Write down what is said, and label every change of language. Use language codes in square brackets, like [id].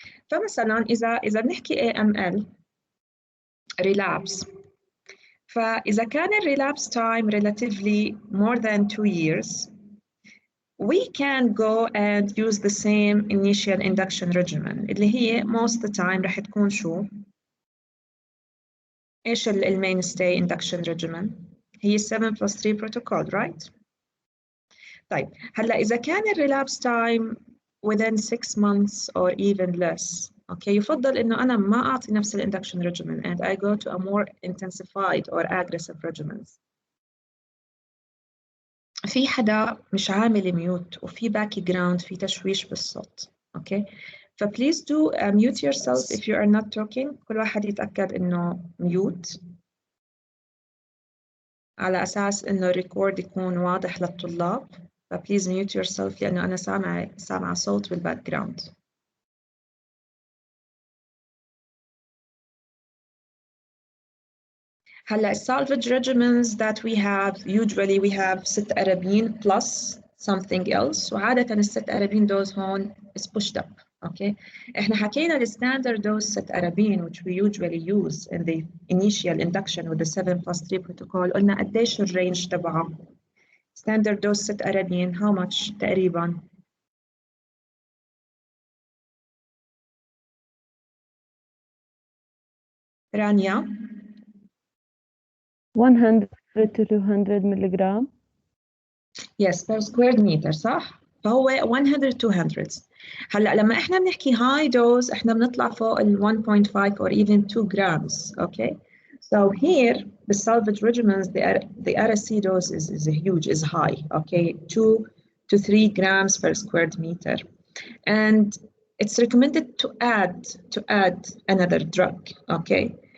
[ar] فمثلا إذا بنحكي [en] AML relapse، [ar] فإذا كان [en] relapse time relatively more than 2 years, we can go and use the same initial induction regimen اللي هي most of the time [ar] رح تكون شو؟ إيش [en] mainstay induction regimen؟ هي 7+3 protocol, right? [ar] طيب هلا إذا كان [en] relapse time within 6 months or even less، okay، [ar] يفضل إنه أنا ما أعطي نفس [en] induction regimen and I go to a more intensified or aggressive regimens. [ar] في حدا مش عامل ميوت وفي باك جراوند في تشويش بالصوت. [en] Okay فبليز do mute yourself if you are not talking. [ar] كل واحد يتأكد إنه ميوت على أساس إنه الريكورد يكون واضح للطلاب. فبليز [en] mute yourself [ar] لأنه أنا سامعة صوت بالباك جراوند. [en] هلا salvage regimens that we have usually we have 6 arabine plus something else، وعادة الست arabine dose هون is pushed up. Okay. [ar] إحنا حكينا [en] the standard dose 6 arabine which we usually use in the initial induction with the 7+3 protocol. [ar] قلنا قديش الرينج تبعه [en] standard dose cytarabine how much تقريبا؟ رانيا 100 to 200 ملغرام. Yes per square meter صح؟ فهو 100 200. [ar] هلا لما احنا بنحكي high dose احنا بنطلع فوق ال 1.5 [en] or even 2 grams. Okay. So here the salvage regimens the RSC dose is huge, is high. Okay, 2 to 3 grams per square meter, and it's recommended to add another drug. Okay.